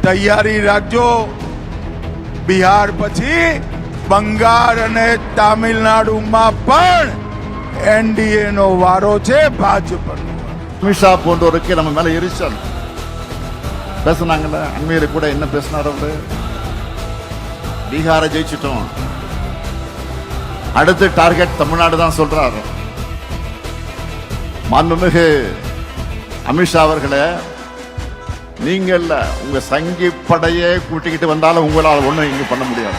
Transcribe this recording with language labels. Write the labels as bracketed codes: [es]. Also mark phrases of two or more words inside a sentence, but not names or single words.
[gu] તૈયારી રાખજો. બિહાર પછી બંગાળ અને તામિલનાડુમાં પણ એનડીએ નો વારો છે, ભાજપનો. [ta] அமித்ஷா போன்றோருக்கு நம்ம மேல எரிச்சல் பேசுனாங்கல்ல. அண்மையில கூட என்ன பேசினார் அவரு? பீகாரை ஜெயிச்சிட்டோம், அடுத்த டார்கெட் தமிழ்நாடு தான் சொல்றாரு. மாண்புமிகு அமித்ஷா அவர்களே, நீங்கள் உங்க சங்கி படையே கூட்டிக்கிட்டு வந்தாலும் உங்களால் ஒண்ணும் இங்க பண்ண முடியாது.